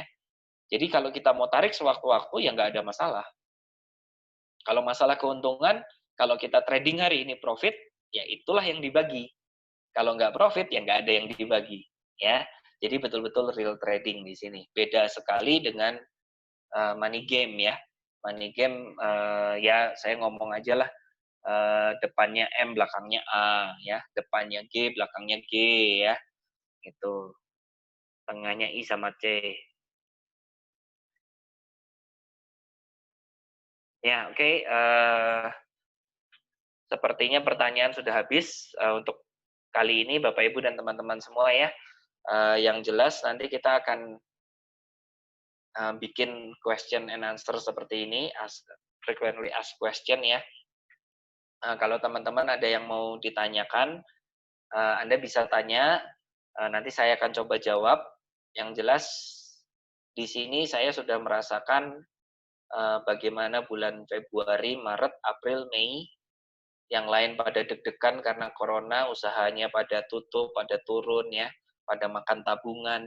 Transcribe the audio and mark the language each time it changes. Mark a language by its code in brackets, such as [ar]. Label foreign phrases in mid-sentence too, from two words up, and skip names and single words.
[id] Jadi kalau kita mau tarik sewaktu-waktu ya nggak ada masalah. Kalau masalah keuntungan, kalau kita trading hari ini profit, ya itulah yang dibagi. Kalau nggak profit, ya nggak ada yang dibagi. Ya, jadi betul-betul [en] real trading [id] di sini. Beda sekali dengan [en] money game [id] ya. [en] Money game [id] ya saya ngomong aja lah. Depannya M, belakangnya A, ya. Depannya G, belakangnya G, ya. Itu. Tengahnya I sama C. Ya, oke. Sepertinya pertanyaan sudah habis untuk kali ini, Bapak Ibu dan teman-teman semua ya. Yang jelas nanti kita akan bikin [en] question and answer [id] seperti ini, [en] frequently asked question ya. [id] Kalau teman-teman ada yang mau ditanyakan, Anda bisa tanya, nanti saya akan coba jawab. Yang jelas di sini saya sudah merasakan bagaimana bulan Februari, Maret, April, Mei, yang lain pada deg-degan karena corona, usahanya pada tutup, pada turun ya, pada makan tabungan.